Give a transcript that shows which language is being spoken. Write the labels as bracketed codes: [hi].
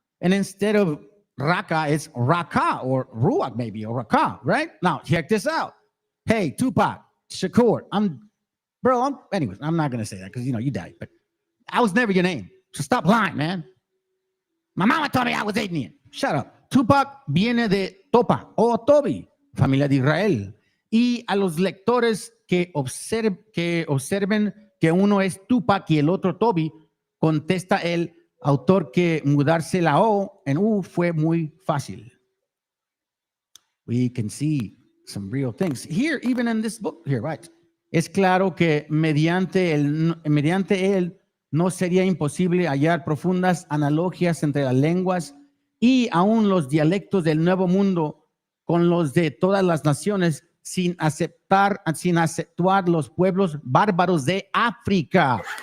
[en] And instead of raka, it's raka or ruach maybe, or raka, right? Now, check this out. Hey, Tupac, Shakur, anyways, I'm not going to say that because, you died. But I was never your name. So stop lying, man. My mama told me I was Indian. Shut up. [es] Tupac viene de Topa o Tobi, familia de Israel. Y a los lectores que observen que uno es Tupac y el otro Tobi, contesta el autor que mudarse la O en U fue muy fácil. [en] We can see some real things. Here, even in this book, here, right? [es] Es claro que mediante él no sería imposible hallar profundas analogías entre las lenguas y aún los dialectos del Nuevo Mundo con los de todas las naciones sin aceptar los pueblos bárbaros de África.